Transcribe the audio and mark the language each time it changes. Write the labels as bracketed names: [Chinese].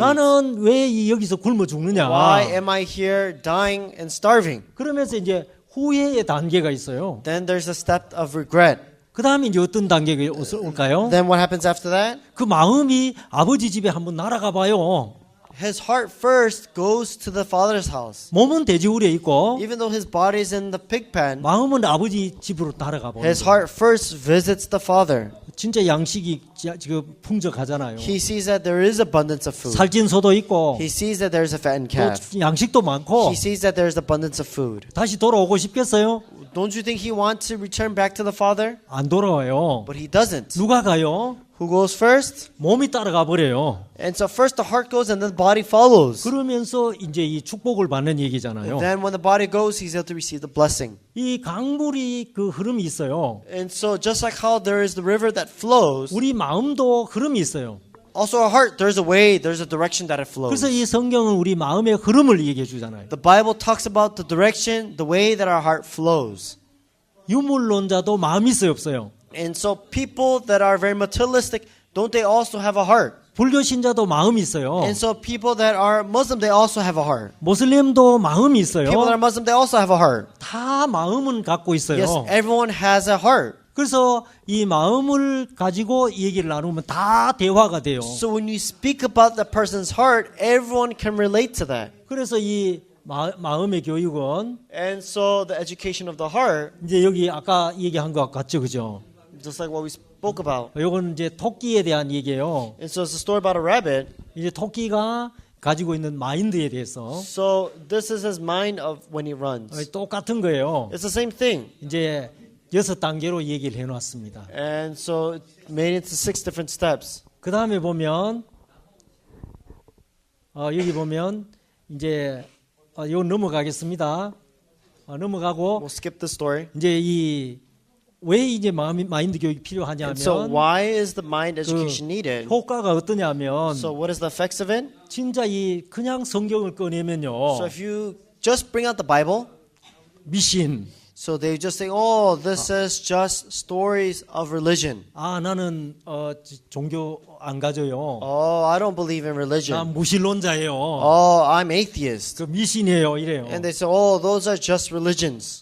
[Korean] 나는 왜 여기서 굶어 죽느냐? [English] Why am I here dying and starving? [Korean] 그러면서 이제 후회의 단계가 있어요. [English] Then there's a step of regret. [Korean] 그 다음에 이제 어떤 단계가 올까요? [English] Then what happens after that? [Korean] 그 마음이 아버지 집에 한번 날아가 봐요. [English] His heart first goes to the father's house. [Korean] 몸은 돼지우리에 있고 [English] Even though his body is in the pig pen, [Korean] 마음은 아버지 집으로 날아가 보는 [English] his [Korean] 거예요. [English] heart first visits the father. [Korean] 진짜 양식이 지금 풍족하잖아요. [English] He sees that there is abundance of food. [Korean] 살찐 소도 있고 [English] He sees that there's a fattened calf. [Korean] 또 양식도 많고 [English] He sees that there's abundance of food. [Korean] 다시 돌아오고 싶겠어요? [English] Don't you think he wants to return back to the father? [Korean] 안 돌아와요. [English] But he doesn't. [Korean] 누가 가요? [English] Who goes first? [Korean] 몸이 따라가 버려요. [English] And so first the heart goes and then the body follows. [Korean] 그러면서 이제 이 축복을 받는 얘기잖아요. [English] Then when the body goes, he's able to receive the blessing. [Korean] 이 강물이 그 흐름이 있어요. [English] And so just like how there is the river that flows, [Korean] 우리 마음도 흐름이 있어요. [English] also our heart, there's a way, there's a direction that it flows. [Korean] 그래서 이 성경은 우리 마음의 흐름을 얘기해 주잖아요. [English] The Bible talks about the direction, the way that our heart flows. [Korean] 유물론자도 마음이 있어요, 없어요? [English] And so people that are very materialistic, don't they also have a heart? [Korean] 불교 신자도 마음이 있어요. [English] And so people that are Muslim, they also have a heart. [Korean] 모슬림도 마음이 있어요. [English] People that are Muslim, they also have a heart. [Korean] 다 마음은 갖고 있어요. [English] Yes, everyone has a heart. [Korean] 그래서 이 마음을 가지고 얘기를 나누면 다 대화가 돼요. [English] So when you speak about that person's heart, everyone can relate to that. [Korean] 그래서 이 마음의 교육은 [English] And so the education of the heart, [Korean] 이제 여기 아까 얘기한 것 같죠, 그죠? [English] just like what we spoke about. [Korean] 이건 이제 토끼에 대한 얘기예요. [English] And so it's a story about a rabbit. [Korean] 이제 토끼가 가지고 있는 마인드에 대해서 [English] So this is his mind of when he runs. [Korean] 똑같은 거예요. [English] It's the same thing. [Korean] 이제 6단계로 얘기를 해놨습니다. [English] And so it made it to 6 different steps. [Korean] 그 다음에 보면 여기 보면 이제 이거 넘어가겠습니다. 넘어가고 [English] We'll skip this story. [Korean] 이제 왜 이제 마인드 교육이 필요하냐면 [English] And so why is the mind education needed? [Korean] 효과가 어떠냐면 [English] So what is the effects of it? [Korean] 진짜 그냥 성경을 꺼내면요 [English] So if you just bring out the Bible, [Korean] 미신 [English] so they just say, oh, this is just stories of religion. [Korean] 나는 종교 안 가져요. [English] Oh, I don't believe in [Korean] 난 [English] religion. [Korean] 무신론자예요. [English] Oh, I'm atheist. [Korean] 그 미신이에요 이래요. [English] And they say, oh, those are just religions.